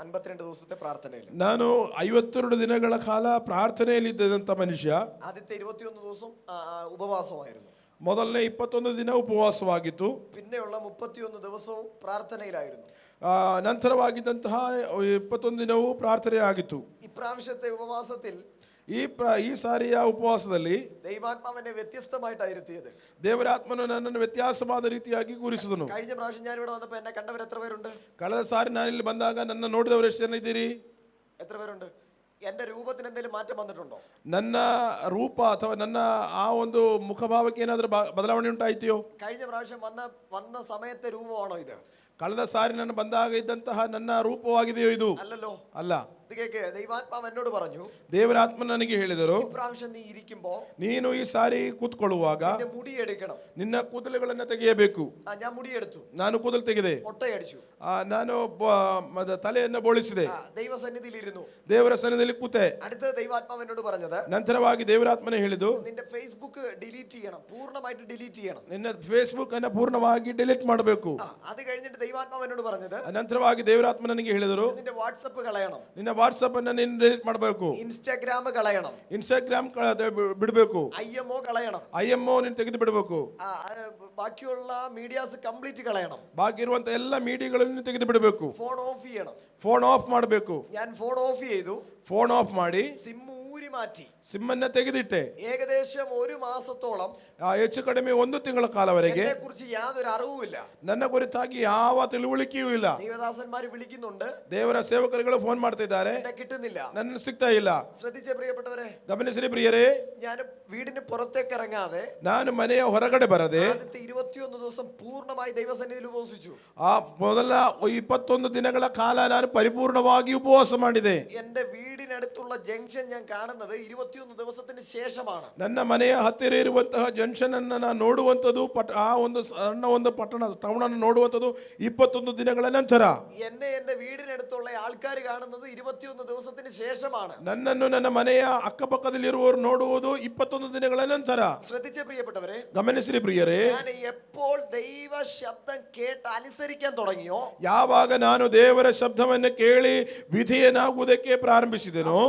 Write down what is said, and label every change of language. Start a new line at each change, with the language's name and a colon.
Malayalam: 52 ദിവസത്തെ പ്രാർത്ഥനയിൽ
Kannada: ನಾನು 52 ದಿನಗಳ ಕಾಲ ಪ್ರಾರ್ಥನೆಯಲ್ಲಿದ್ದಂಥ ಮನುಷ್ಯ.
Malayalam: ആദ്യത്തെ 21 ദിവസം ഉപവാസമായിരുന്നു.
Kannada: ಮೊದಲನೇ 21 ದಿನ ಉಪವಾಸವಾಗಿತ್ತು.
Malayalam: പിന്നെയുള്ള 31 ദിവസവും പ്രാർത്ഥനയിലായിരുന്നു.
Kannada: ನಂತರವಾಗಿದ್ದಂತಹ 21 ದಿನವೂ ಪ್ರಾರ್ಥನೆ ಆಗಿತ್ತು.
Malayalam: ഇപ്രാവശ്യത്തെ ഉപവാസത്തിൽ
Kannada: ಈ ಸಾರಿಯ ಉಪವಾಸದಲ್ಲಿ
Malayalam: ദൈവാത്മാവിനെ വ്യത്യസ്തമായിട്ടായിരുത്തിയത്.
Kannada: ದೇವರಾತ್ಮನು ನನ್ನನ್ನು ವ್ಯತ್ಯಾಸವಾದ ರೀತಿಯಾಗಿ ಕೂರಿಸಿದನು.
Malayalam: കഴിഞ്ഞ പ്രാവശ്യം ഞാൻ ഇവിടെ വന്നപ്പോൾ എന്നെ കണ്ടവർ എത്ര പേരുണ്ട്?
Kannada: ಕಳೆದ ಸಾರಿ ನಾನಿಲ್ಲಿ ಬಂದಾಗ ನನ್ನ ನೋಡಿದವರು ಎಷ್ಟು ಜನ ಇದ್ದೀರಿ?
Malayalam: എത്ര പേരുണ്ട്? എന്റെ രൂപത്തിന് എന്തെങ്കിലും മാറ്റം വന്നിട്ടുണ്ടോ?
Kannada: ನನ್ನ ರೂಪ ಅಥವಾ ನನ್ನ ಆ ಒಂದು ಮುಖಭಾವಕ್ಕೆ ಏನಾದರೂ ಬದಲಾವಣೆ ಉಂಟಾಯ್ತೆಯೋ?
Malayalam: കഴിഞ്ഞ പ്രാവശ്യം വന്ന സമയത്തെ രൂപമാണോ ഇത്?
Kannada: ಕಳೆದ ಸಾರಿ ನಾನು ಬಂದಾಗ ಇದ್ದಂತಹ ನನ್ನ ರೂಪವಾಗಿದೆಯೋ ಇದು?
Malayalam: അല്ലല്ലോ.
Kannada: ಅಲ್ಲ.
Malayalam: ദൈവാത്മാവ് എന്നോട് പറഞ്ഞു,
Kannada: ದೇವರಾತ್ಮ ನನಗೆ ಹೇಳಿದರು,
Malayalam: ഇപ്രാവശ്യം നീ ഇരിക്കുമ്പോ
Kannada: ನೀನು ಈ ಸಾರಿ ಕೂತ್ಕೊಳ್ಳುವಾಗ
Malayalam: മുടി എടുക്കണം.
Kannada: ನಿನ್ನ ಕೂದಲುಗಳನ್ನು ತೆಗೆಯಬೇಕು.
Malayalam: ഞാൻ മുടിയെടുത്തു.
Kannada: ನಾನು ಕೂದಲು ತೆಗೆದೆ.
Malayalam: ಮೊಟ್ಟೆಯಡಿച്ചു.
Kannada: ನಾನು ತಲೆಯನ್ನು ಬೋಳಿಸಿದೆ.
Malayalam: ദൈവസന്നിധിയിൽ ഇരുന്നു.
Kannada: ದೇವರ ಸನ್ನಿಧಿಯಲ್ಲಿ ಕೂತೆ.
Malayalam: അടുത്ത ദൈവാത്മാവ് എന്നോട് പറഞ്ഞത്,
Kannada: ನಂತರವಾಗಿ ದೇವರಾತ್ಮನೇ ಹೇಳಿದು,
Malayalam: നിന്റെ ഫേസ്ബുക്ക് ഡിലീറ്റ് ചെയ്യണം, പൂർണ്ണമായിട്ട് ഡിലീറ്റ് ചെയ്യണം.
Kannada: ನಿನ್ನ ಫೇಸ್ಬುಕ್ ಅನ್ನು ಪೂರ್ಣವಾಗಿ ಡಿಲೀಟ್ ಮಾಡಬೇಕು.
Malayalam: അത് കഴിഞ്ഞിട്ട് ദൈവാത്മാവ് എന്നോട് പറഞ്ഞത്,
Kannada: ನಂತರವಾಗಿ ದೇವರಾತ್ಮ ನನಗೆ ಹೇಳಿದರು,
Malayalam: നിന്റെ വാട്സപ്പ് കളയണം,
Kannada: ನಿನ್ನ ವಾಟ್ಸ್ಆಪ್ ಅನ್ನು ನೀನು ಡಿಲೀಟ್ ಮಾಡಬೇಕು,
Malayalam: ಇನ್ಸ್ಟಾಗ್ರಾಮ್ കളയണം,
Kannada: ಇನ್ಸ್ಟಾಗ್ರಾಮ್ ಬಿಡಬೇಕು,
Malayalam: IMO കളയണം,
Kannada: IMO ನೀನು ತೆಗೆದು ಬಿಡಬೇಕು,
Malayalam: ബാക്കിയുള്ള മീഡിയാസ് ಕಂಪ್ಲೀಟ್ കളയണം,
Kannada: ಬಾಕಿ ಇರುವಂತ ಎಲ್ಲ ಮೀಡಿಯಾಗಳನ್ನು ತೆಗೆದು ಬಿಡಬೇಕು,
Malayalam: ഫോൺ ഓഫ് ചെയ്യണം.
Kannada: ಫೋನ್ ಆಫ್ ಮಾಡಬೇಕು.
Malayalam: ഞാൻ ഫോൺ ഓഫ് ചെയ്തു.
Kannada: ಫೋನ್ ಆಫ್ ಮಾಡಿ
Malayalam: സിം ഊരി മാറ്റി.
Kannada: ಸಿಮ್ಮನ್ನ ತೆಗೆದಿಟ್ಟೆ.
Malayalam: ഏകദേശം 1 മാസത്തോളം
Kannada: ಹೆಚ್ಚು ಕಡಿಮೆ 1 ತಿಂಗಳ ಕಾಲವರೆಗೆ
Malayalam: എന്നെ കുറിച്ച് യാതൊരു അറിവുമില്ല.
Kannada: ನನ್ನ ಕುರಿತಾಗಿ ಯಾವ ತಿಳುವಳಿಕೆಯೂ ಇಲ್ಲ.
Malayalam: ദൈവദാസന്മാര് വിളിക്കുന്നുണ്ട്,
Kannada: ದೇವರ ಸೇವಕರುಗಳು ಫೋನ್ ಮಾಡ್ತಾ ಇದ್ದಾರೆ,
Malayalam: എന്നെ കിട്ടുന്നില്ല.
Kannada: ನನ್ನ ಸಿಗ್ತಾ ಇಲ್ಲ.
Malayalam: ശ്രദ്ധിച്ച പ്രിയപ്പെട്ടവരെ,
Kannada: ಗಮನಿಸಿರಿ ಪ್ರಿಯರೇ,
Malayalam: ഞാൻ വീടിന് പുറത്തേക്ക് ഇറങ്ങാതെ
Kannada: ನಾನು ಮನೆಯ ಹೊರಗಡೆ ಬರದೆ
Malayalam: ആദ്യത്തെ 21 ദിവസം പൂർണ്ണമായി ദൈവസന്നിധിയിൽ ഉപവസിച്ചു.
Kannada: ಆ ಮೊದಲ 21 ದಿನಗಳ ಕಾಲ ನಾನು ಪರಿಪೂರ್ಣವಾಗಿ ಉಪವಾಸ ಮಾಡಿದೆ.
Malayalam: എന്റെ വീടിനടുത്തുള്ള ജംഗ്ഷൻ ഞാൻ കാണുന്നത് 21 ദിവസത്തിന് ശേഷമാണ്.
Kannada: ನನ್ನ ಮನೆಯ ಹತ್ತಿರ ಇರುವಂತಹ ಜಂಕ್ಷನ್ ಅನ್ನು ನಾನು ನೋಡುವಂಥದ್ದು, ಆ ಒಂದು ಸಣ್ಣ ಒಂದು ಪಟ್ಟಣ ಟೌನ್ ಅನ್ನು ನೋಡುವಂಥದ್ದು 21 ದಿನಗಳ ನಂತರ.
Malayalam: എന്റെ വീടിനടുത്തുള്ള ആൾക്കാർ കാണുന്നത് 21 ദിവസത്തിന് ശേഷമാണ്.
Kannada: ನನ್ನನ್ನು ನನ್ನ ಮನೆಯ ಅಕ್ಕಪಕ್ಕದಲ್ಲಿರುವವರು ನೋಡುವುದು 21 ದಿನಗಳ ನಂತರ.
Malayalam: ശ്രദ്ധിച്ച പ്രിയപ്പെട്ടവരെ,
Kannada: ಗಮನಿಸಿರಿ ಪ್ರಿಯರೇ,
Malayalam: ഞാൻ എപ്പോൾ ദൈവ ശബ്ദം കേട്ട് അനുസരിക്കാൻ തുടങ്ങിയോ,
Kannada: ಯಾವಾಗ ನಾನು ದೇವರ ಶಬ್ದವನ್ನು ಕೇಳಿ ವಿಧೇಯನಾಗುವುದಕ್ಕೆ ಪ್ರಾರಂಭಿಸಿದೆನೋ,